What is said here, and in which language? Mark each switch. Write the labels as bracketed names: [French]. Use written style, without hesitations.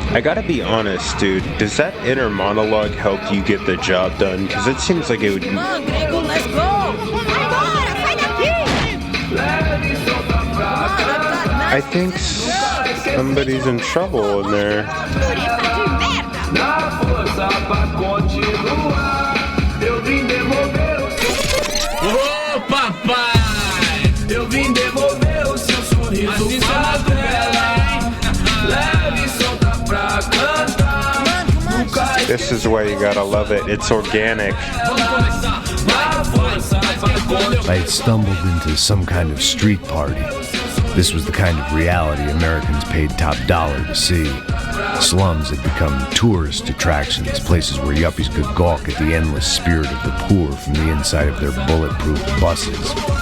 [English] I gotta be honest, dude, does that inner monologue help you get the job done? Because it seems like it would... Come on, Grego, let's go! [Portuguese] Agora, sai daqui! [English] I think somebody's in trouble in there. [Portuguese] Ô papai, eu vim devolver o seu sorriso favela. Leve e solta pra cantar. [English] This is why you gotta love it. It's organic. I had stumbled into some kind of street party. This was the kind of reality Americans paid top dollar to see. Slums had become tourist attractions, places where yuppies could gawk at the endless spirit of the poor from the inside of their bulletproof buses.